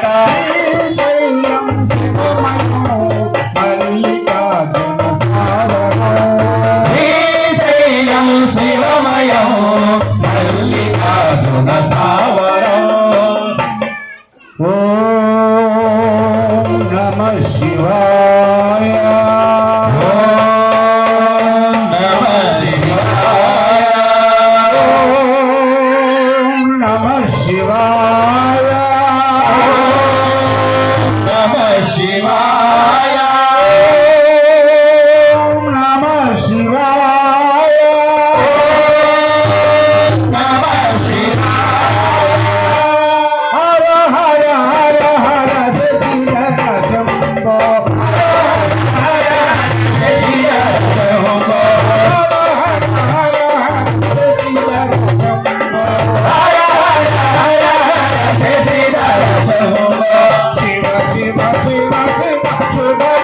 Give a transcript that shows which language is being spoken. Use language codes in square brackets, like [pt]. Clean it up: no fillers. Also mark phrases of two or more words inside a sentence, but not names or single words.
[te] శ్రీశైలం శివమయం మల్లికార్జున సావరం శ్రీశైలం శివమయం మల్లికార్జున స్థావరం [sa] शिवाय ओम नमः शिवाय ओम नमः शिवाय नमः शिवाय ओम नमः शिवाय नमः शिवाय हर हर हर हर जय शंभो हर हर हर शिव शिव शिव शिव